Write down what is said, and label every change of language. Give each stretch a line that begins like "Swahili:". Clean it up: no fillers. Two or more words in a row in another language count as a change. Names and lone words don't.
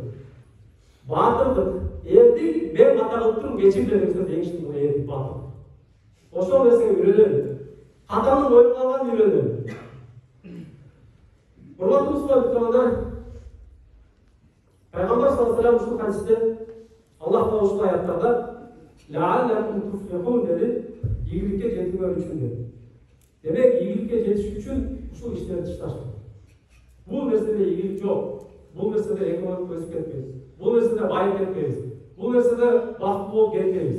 Kyrgyz: Батырдык, элдик мен ката кылып турум, кечир деген сөз эң чын бул элдик батыр. Ошол нерсеге үйрөнөлү. Катанын мойнуна алган үйрөнөлү. Урматтуу мусулмандар, Пайгамбар
Arabic: صلى الله عليه وسلم
Kyrgyz: ушул хадисте Аллах Таала ушул аяттарда
Arabic: لعلكم تفلحون
Kyrgyz: dedi, ийгиликке жетиңер үчүн dedi. Демек, ийгиликке жетиш үчүн ушул иштерди ишташ керек. Бул нерседе ийгилик жок. Бул нерседе экономик өсүп кетпейбиз. Бул нерседе байып кетпейбиз. Бул нерседе бактылуу болуп кетпейбиз.